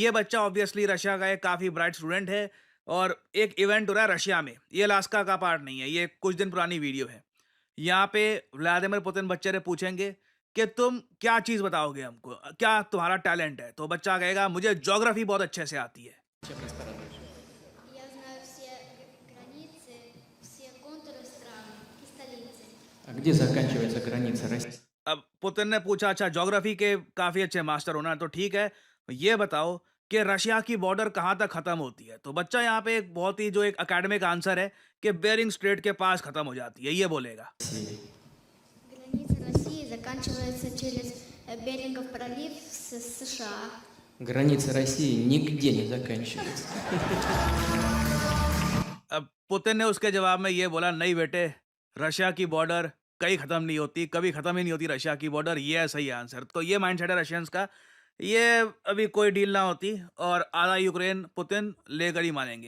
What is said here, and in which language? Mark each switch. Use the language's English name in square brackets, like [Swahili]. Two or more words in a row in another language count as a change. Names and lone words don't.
[Hindi] ये बच्चा ऑब्वियसली रशिया का एक काफी [English] bright student [Hindi] है, और एक इवेंट हो रहा है रशिया में। ये अलास्का का पार्ट नहीं है, ये कुछ दिन पुरानी वीडियो है। यहाँ पे व्लादिमीर पुतिन बच्चे से पूछेंगे कि तुम क्या चीज बताओगे हमको, क्या तुम्हारा टैलेंट है? तो बच्चा कहेगा मुझे ज्योग्राफी बहुत अच्छे से आती है। [Russian] Я знаю все границы, все контуры стран и столицы. А где заканчивается граница России? [Hindi] अब पुतिन ने पूछा अच्छा ज्योग्राफी के काफी अच्छे मास्टर होना, तो ठीक है, ये बताओ कि रशिया की बॉर्डर कहाँ तक खत्म होती है? तो बच्चा यहाँ पे एक बहुत ही जो एक [English] academic answer [Hindi] है कि बेरिंग स्ट्रेट के पास खत्म हो जाती है, ये बोलेगा। [Russian] Граница России заканчивается через Берингов пролив с США. Граница России нигде не заканчивается. [Hindi] अब पुतिन ने उसके जवाब में ये बोला नहीं बेटे, रशिया की बॉर्डर कहीं खत्म नहीं होती, कभी खत्म ही नहीं होती रशिया की बॉर्डर। ये है सही आंसर। तो ये माइंडसेट है रशियंस का। ये अभी कोई डील ना होती और आधा यूक्रेन पुतिन लेकर ही मानेंगे।